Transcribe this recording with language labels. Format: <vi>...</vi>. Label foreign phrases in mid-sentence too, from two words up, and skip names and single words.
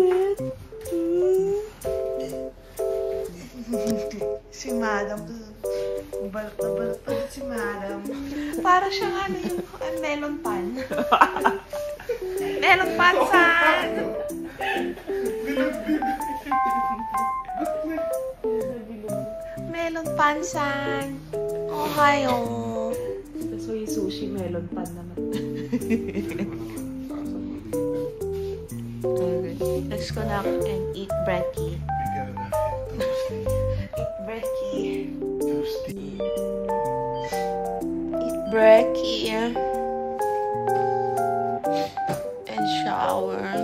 <tl>Si Madam. Balot na balot pa si Madam. Para siyang ano yung melon pan.</tl> <ja>Melon pan san. Melon pan san. Ohayo.</ja> <tl>So yung sushi melon pan naman. Okay.</tl> <en>Let's go now and eat brekkie. Eat brekkie. Eat brekkie. And shower.</en>